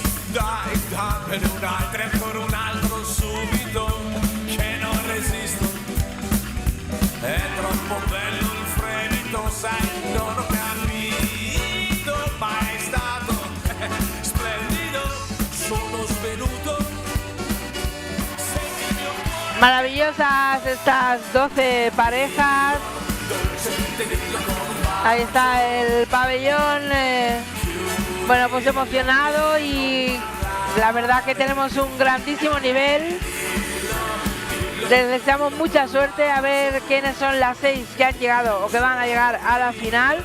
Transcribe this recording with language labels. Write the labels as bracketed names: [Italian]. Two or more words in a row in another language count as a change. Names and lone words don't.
[Italian] dai, dammene un'altra e ancora un altro subito, che non resisto, è troppo bello il fremito, sai, non ho capito, ma è stato splendido, sono svenuto, senti il mio cuore, [Spanish] Maravillosas estas 12 parejas. [Italian] dolcemente dillo con un bacio. [Spanish] Ahí está el pabellón, bueno, pues emocionado, y la verdad que tenemos un grandísimo nivel. Les deseamos mucha suerte, a ver quiénes son las 6 que han llegado o que van a llegar a la final.